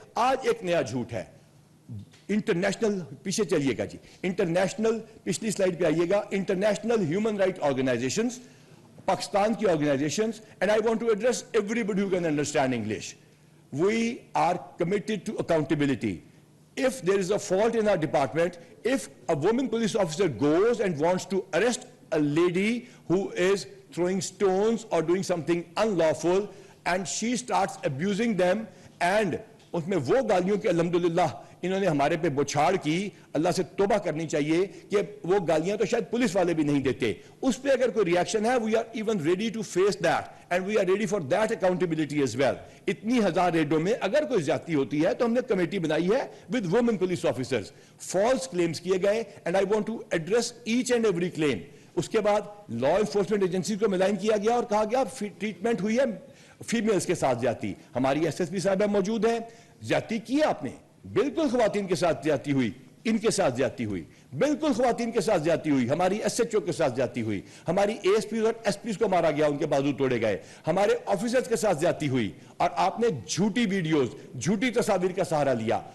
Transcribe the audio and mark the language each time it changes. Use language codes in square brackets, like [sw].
[ur] آج ایک نیا جھوٹ ہے انٹرنیشنل, پیچھے چلیے گا جی, انٹرنیشنل, پچھلی سلائیڈ پہ آئیے گا, international human right organisations, Pakistan کی organisations, [en] And I want to address everybody who can understand English. We are committed to accountability. If there is a fault in our department, if a woman police officer goes and wants to arrest a lady who is throwing stones or doing something unlawful and she starts abusing them, and [ur] اس میں وہ گالیوں کے الحمدللہ انہوں نے ہمارے پہ بچھاڑ کی, اللہ سے توبہ کرنی چاہیے کہ وہ گالیاں تو شاید پولیس والے بھی نہیں دیتے. اس پہ اگر کوئی ریاکشن ہے, [en] we are even ready to face that and we are ready for that accountability as well. [ur] اتنی ہزار ریڈوں میں اگر کوئی زیادتی ہوتی ہے تو ہم نے کمیٹی بنائی ہے [en] with women police officers. false claims [ur] کیے گئے [en] and I want to address each and every claim. [ur] اس کے بعد لا انفورسمنٹ ایجنسی کو ملائن کیا گیا اور کہا گیا ٹریٹمنٹ ہوئی ہے فیمیلز کے ساتھ زیادتی. ہماری ایس ایس پی صاحبہ موجود ہیں, زیادتی کی آپ نے, بالکل خواتین کے ساتھ زیادتی ہوئی, ان کے ساتھ زیادتی ہوئی, بالکل خواتین کے ساتھ زیادتی ہوئی, ہماری ایس ایچ او کے ساتھ زیادتی ہوئی, ہماری اے ایس پیز اور ایس پیز کو مارا گیا, ان کے بازو توڑے گئے, ہمارے آفیسرز کے ساتھ زیادتی ہوئی, اور آپ نے جھوٹی ویڈیوز, جھوٹی تصاویر کا سہارا لیا.